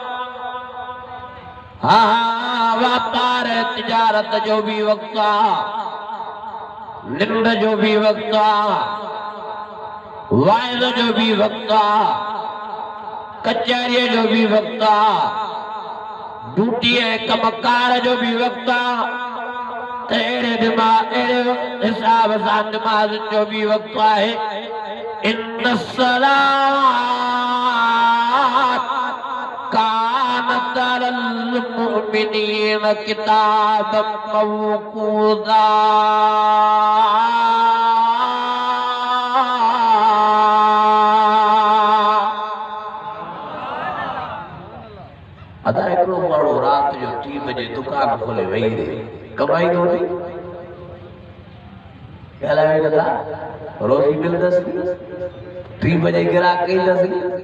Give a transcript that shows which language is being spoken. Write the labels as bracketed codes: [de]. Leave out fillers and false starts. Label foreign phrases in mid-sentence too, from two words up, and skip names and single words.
[sd] हाँ वापार तिजारत जो भी वक़्तु आहे, निंड जो भी वक़्तु आहे, वाइद जो भी वक़्तु आहे, कचहरीअ जो भी वक़्तु आहे, ड्यूटी ऐं कमकार जो भी वक़्तु आहे। त अहिड़े हिसाब सां नमाज़ जो भी वक़्तु आहे। [ar] إن الصلاة كانت على المؤمنين كتابا موقوتا. [sd] अदा हिकिड़ो माण्हू राति जो 3 बजे दुकान खोले वेही रहे कमाईंदो नहीं ॻाल्हाए नथा रोज़ी मिलंदसि 3 बजे गिराक ईंदसि।